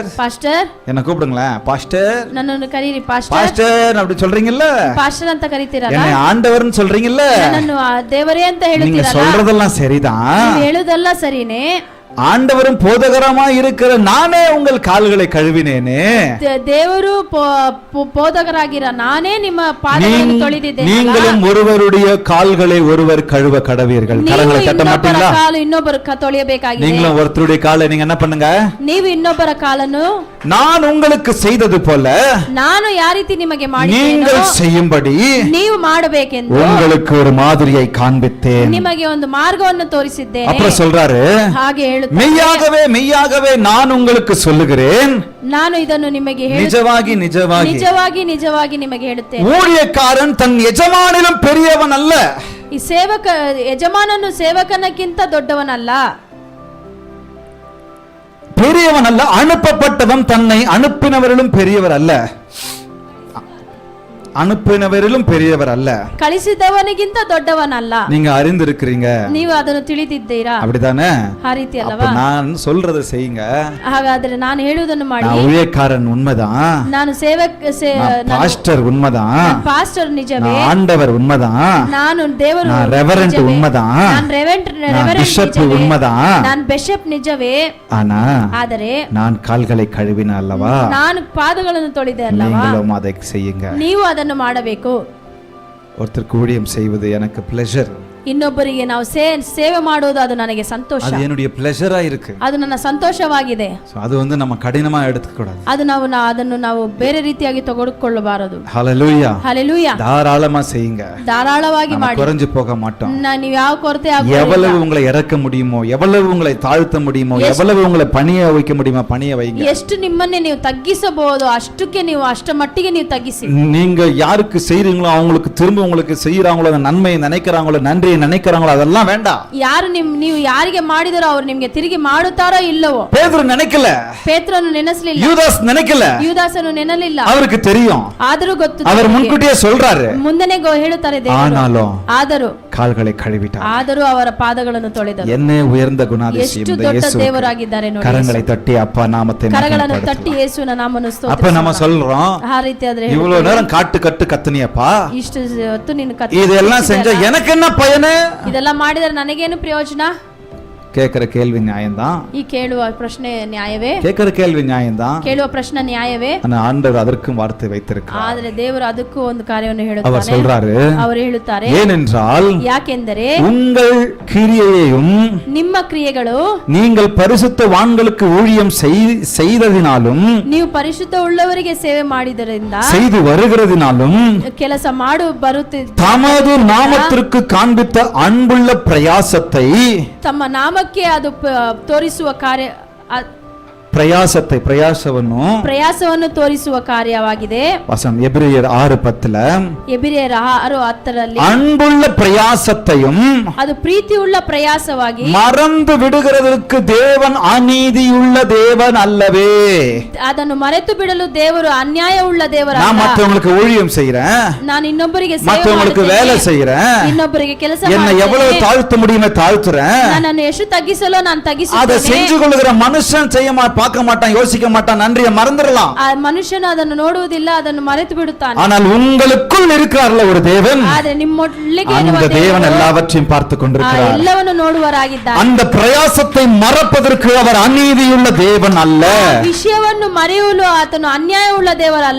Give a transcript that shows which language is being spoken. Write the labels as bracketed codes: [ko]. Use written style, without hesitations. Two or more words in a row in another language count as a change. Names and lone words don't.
[kn] ಪಾಸ್ಟರ್. [ta] என்ன கூப்பிடுங்களேன், பாஸ்டர். [kn] ನನ್ನನ್ನು ಕರೀರಿ ಪಾಸ್ಟರ್. [ta] பாஸ்டர் அப்படி சொல்றீங்கல்ல? [kn] ಪಾಸ್ಟರ್ ಅಂತ ಕರೀತೀರಾ? [ta] என்னை ஆண்டவர்னு சொல்றீங்கல்ல? [kn] ನನ್ನನ್ನು ದೇವರೇ ಅಂತ [ta] நீங்க [kn] ಹೇಳ್ತೀರಲ್ಲ? [ta] சொல்றதெல்லாம் சரிதான். [kn] ನೀವು ಹೇಳುದಲ್ಲ ಸರಿನೇ. [ta] ஆண்டவரும் போதகரமா இருக்கிற நானே உங்கள் கால்களை கழுவினேனே. [kn] ದೇವರು போதகராಗಿರ ನಾನೇ ನಿಮ್ಮ ಪಾದಗಳನ್ನು ತೊಳೆದಿದ್ದೇನೆ. [ta] நீங்களும் ஒருவருடைய கால்களை ஒருவர் கழுவ கடவீர்கள். கரங்களை தட்ட மாட்டீங்களா? [kn] ಕಾಲು ಇನ್ನೊಬ್ಬರು ತೊಳೆಯಬೇಕಾಗಿದೆ. [ta] நீங்களும் ஒருத்தருடைய காலை நீங்க என்ன பண்ணுங்க? [kn] ನೀವು ಇನ್ನೊಬ್ಬರ ಕಾಲನ್ನು [ta] நான் உங்களுக்கு செய்தது போல [kn] ನಾನು ಯಾವ ರೀತಿ ನಿಮಗೆ ಮಾಡಿದ್ದೇನೋ [ta] நீங்கள் செய்யும்படி [kn] ನೀವು ಮಾಡಬೇಕೆಂದು [ta] உங்களுக்கு ஒரு மாதிரியை காண்பித்தேன். [kn] ನಿಮಗೆ ಒಂದು ಮಾರ್ಗವನ್ನು ತೋರಿಸಿದ್ದೇನೆ. [ta] அப்புறம் சொல்றாரு, [kn] ಹಾಗೆ ಹೇಳುತ್ತಾರೆ, [ta] மெய்யாகவே மெய்யாகவே நான் உங்களுக்கு சொல்லுகிறேன், [kn] ನಾನು ಇದನ್ನು ನಿಮಗೆ [ta] நிஜமாகி நிஜமாகி [kn] ನಿಜವಾಗಿ ನಿಜವಾಗಿ ನಿಮಗೆ ಹೇಳುತ್ತೇನೆ, [ta] ஊழியக்காரன் தன் எஜமானிலும் பெரியவன் அல்ல. [kn] ಈ ಯಜಮಾನನು ಸೇವಕನಕ್ಕಿಂತ ದೊಡ್ಡವನಲ್ಲ. [ta] பெரியவன் அல்ல, அனுப்பப்பட்டவன் தன்னை அனுப்பினவரிலும் பெரியவர் அல்ல. அனுப்பினவரிலும் பெரியவர் அல்ல. [kn] ಕಳಿಸಿದವನಿಗಿಂತ ದೊಡ್ಡವನಲ್ಲ. [ta] நீங்க அறிந்திருக்கிறீங்க, [kn] ನೀವು ಅದನ್ನು ತಿಳಿದಿದ್ದೀರಾ? [ta] அப்படிதானே? [kn] ಆ ರೀತಿ ಅಲ್ಲವಾ? [ta] நான் சொல்றதை செய்யுங்க. [kn] ಹಾಗಾದ್ರೆ ನಾನು ಹೇಳುವುದನ್ನು ಮಾಡಿ. [ta] நான் ஊழியக்காரன் உண்மைதான், [kn] ನಾನು [ta] பாஸ்டர் உண்மைதான், [kn] ಪಾಸ್ಟರ್ ನಿಜವೇ, [ta] ஆண்டவர் உண்மைதான், [kn] ನಾನು ದೇವರು [ta] நான் ரெவரண்ட் உண்மைதான், [kn] ನಾನು ರೆವರೆಂಟ್ [ta] பிஷப் உண்மைதான், [kn] ನಾನು ಬಿಷಪ್ ನಿಜವೇ. [ta] ஆனா [kn] ಆದರೆ [ta] நான் கால்களை கழுவின அல்லவா? [kn] ನಾನು ಪಾದಗಳನ್ನು ತೊಳೆದೆ ಅಲ್ಲವಾ? [ta] நீங்களும் அதை செய்யுங்க. [kn] ನೀವು ಅದನ್ನು ಮಾಡಬೇಕು. [ta] ஒருத்தருக்கு ஊழியம் செய்வது எனக்கு பிளஷர். [kn] ಇನ್ನೊಬ್ಬರಿಗೆ ನಾವು ಸೇವೆ ಮಾಡೋದು ಅದು ನನಗೆ ಸಂತೋಷ. [ta] அது என்னுடைய பிளஷரா இருக்கு. [kn] ಅದು ನನ್ನ ಸಂತೋಷವಾಗಿದೆ. [ta] அது வந்து நம்ம கடினமா எடுத்துக்க கூடாது. [kn] ಅದು ಅದನ್ನು ನಾವು ಬೇರೆ ರೀತಿಯಾಗಿ ತೆಗೆದುಕೊಳ್ಳಬಾರದು. [ta] ஹalleluya. [kn] ಹಲ್ಲೆಲೂಯಾ. [ta] தாராளமா செய்யுங்க. [kn] ಧಾರಾಳವಾಗಿ ಮಾಡಿ. [ta] குறைஞ்சு போக மாட்டோம். [kn] ನೀವು ಯಾವ ಕೊರತೆ [ta] எவ்வளவு உங்களை இறக்க முடியுமோ, எவ்வளவு உங்களை தாழ்த்த முடியுமோ, எவ்வளவு உங்களை பணிய வைக்க முடியுமோ பணிய வைங்க. [kn] ಎಷ್ಟು ನಿಮ್ಮನ್ನೇ ನೀವು ತಗ್ಗಿಸಬಹುದು ಅಷ್ಟಕ್ಕೆ ನೀವು ಅಷ್ಟ ಮಟ್ಟಿಗೆ ನೀವು ತಗ್ಗಿಸಿ. [ta] நீங்க யாருக்கு செய்றீங்களோ அவங்களுக்கு திரும்ப உங்களுக்கு செய்யறாங்களோ, நன்மை நினைக்கிறாங்களோ, நன்றி எப்படி நினைக்கிறாங்களோ அதெல்லாம் வேண்டாம். [kn] ಯಾರು ನೀವು ಯಾರಿಗೆ ಮಾಡಿದರೋ ಅವ್ರು ನಿಮ್ಗೆ ತಿರುಗಿ ಮಾಡುತ್ತಾರೋ ಇಲ್ಲವೋ. [ta] பேதுரு நினைக்கல, [kn] ಪೇತ್ರನು ನೆನೆಸಲಿಲ್ಲ, [ta] யூதாஸ் நினைக்கல, [kn] ಯೂದಾಸನು ನೆನಲಿಲ್ಲ. [ta] அவருக்கு தெரியும், [kn] ಆದರೂ ಗೊತ್ತು, [ta] அவர் ಮುನ್ಕೂಟಿಯೇ சொல்றாரு. [kn] ಮುಂದನೆ ಹೇಳುತ್ತಾರೆ ದೇವರು. [ta] ஆனாலும் [kn] ಆದರೂ [ta] கால்களை கழுவிட்டார். [kn] ಆದರೂ ಅವರ ಪಾದಗಳನ್ನು ತೊಳೆದರು. [ta] என்ன உயர்ந்த குணாதிசயம் [kn] ಎಷ್ಟು [ta] இந்த [kn] ದೊಡ್ಡ [ta] இயேசು. [kn] ದೇವರಾಗಿದ್ದಾರೆ ನೋಡಿ. [ta] கரங்களை தட்டி அப்பா நாமத்தை [kn] ಕರಗಳನ್ನು ತಟ್ಟಿ [ta] மகிமைப்படுத்துவோம். [kn] ಯೇಸುವಿನ ನಾಮವನ್ನು ಸ್ತೋತ್ರ. [ta] அப்ப நம்ம சொல்றோம், [kn] ಆ ರೀತಿ ಆದ್ರೆ [ta] இவ்வளவு நேரம் காட்டு கட்டு கத்துனியப்பா, [kn] ಇಷ್ಟು ಹೊತ್ತು ನೀನು [ta] இதெல்லாம் செஞ்சா எனக்கு என்ன பயனு? [kn] ಇದೆಲ್ಲ ಮಾಡಿದರೆ ನನಗೇನು ಪ್ರಯೋಜನ? [ta] கேக்குற கேள்வி நியாயம்தான், [kn] ಈ ಕೇಳುವ ಪ್ರಶ್ನೆ ನ್ಯಾಯವೇ? [ta] கேக்குற கேள்வி நியாயம்தான். [kn] ಕೇಳುವ ಪ್ರಶ್ನೆ ನ್ಯಾಯವೇ? [ta] ஆனா ஆண்டவர் அதற்கும் வார்த்தை வைத்திருக்கிறார். [kn] ಆದ್ರೆ ದೇವರು ಅದಕ್ಕೂ ಒಂದು ಕಾರ್ಯವನ್ನು [ta] அவர் [kn] ಹೇಳುತ್ತಾನೆ. [ta] சொல்றாரு, [kn] ಅವರು ಹೇಳುತ್ತಾರೆ, [ta] ஏனென்றால் [kn] ಯಾಕೆಂದರೆ [ta] உங்கள் கிரியையையும் [kn] ನಿಮ್ಮ ಕ್ರಿಯೆಗಳು [ta] நீங்கள் பரிசுத்தவான்களுக்கு ஊழியம் செய்ததினாலும் [kn] ನೀವು ಪರಿಶುದ್ಧ ಉಳ್ಳವರಿಗೆ ಸೇವೆ ಮಾಡಿದರಿಂದ [ta] செய்து வருகிறதினாலும் [kn] ಕೆಲಸ ಮಾಡು ಬರುತ್ತಿದ್ದ [ta] தமது நாமத்திற்கு காண்பித்த அன்புள்ள பிரயாசத்தை [kn] ತಮ್ಮ ನಾಮಕ್ಕೆ ಅದು ತೋರಿಸುವ ಕಾರ್ಯ [ta] பிரயாசವನ್ನು [kn] ತೋರಿಸುವ ಕಾರ್ಯವಾಗಿದೆ. [ta] வசனம் எபிரேயர் 6:10 [kn] ಎಬ್ರಿಯರ 6:10 [ta] அன்புள்ள பிரயாசத்தையும் [kn] ಅದು ಪ್ರೀತಿಯುಳ್ಳ ಪ್ರಯಾಸವಾಗಿ [ta] மறந்து விடுகிறதற்கு தேவன் அநீதியுள்ள தேவன் அல்லவே. [kn] ಅದನ್ನು ಮರೆತು ಬಿಡಲು ದೇವರು ಅನ್ಯಾಯವುಳ್ಳ ದೇವರಲ್ಲ. [ta] நான் மற்றவங்களுக்கு ஊழியம் செய்றேன், [kn] ನಾನು ಇನ್ನೊಬ್ಬರಿಗೆ ಸೇವೆ [ta] மற்றவங்களுக்கு வேலை செய்றேன், [kn] ಇನ್ನೊಬ್ಬರಿಗೆ ಕೆಲಸ [ta] என்னை எவ்வளவு தாழ்த்த முடியுமே தாழ்த்துறேன். [kn] ನನ್ನನ್ನು ಎಷ್ಟು ತಗ್ಗಿಸಲೋ ನಾನು [ta] அதை [kn] ತಗ್ಗಿಸುತ್ತೇನೆ. [ta] செஞ்சு கொள்ளுகிற மனுஷன் பார்க்க மாட்டான், யோசிக்க மாட்டான், நன்றியை மறந்துடலாம். [kn] ಆ ಮನುಷ್ಯನು ಅದನ್ನು ನೋಡುವುದಿಲ್ಲ, ಅದನ್ನು ಮರೆತು ಬಿಡುತ್ತಾನೆ. [ta] ஆனால் உங்களுக்குள் இருக்கிறார்ல ஒரு தேவன், [kn] ಆದರೆ ನಿಮ್ಮೊಳಗೆ [ta] அந்த தேவன் எல்லாவற்றையும் பார்த்து கொண்டிருக்கிறார். [kn] ಎಲ್ಲವನ್ನು ನೋಡುವರಾಗಿದ್ದಾನೆ. [ta] அந்த பிரயாசத்தை மறப்பதற்கு அவர் அநீதியுள்ள தேவன் அல்ல. [kn] ವಿಷಯವನ್ನು ಮರೆಯಲು ಆತನು ಅನ್ಯಾಯವುಳ್ಳ ದೇವರಲ್ಲ.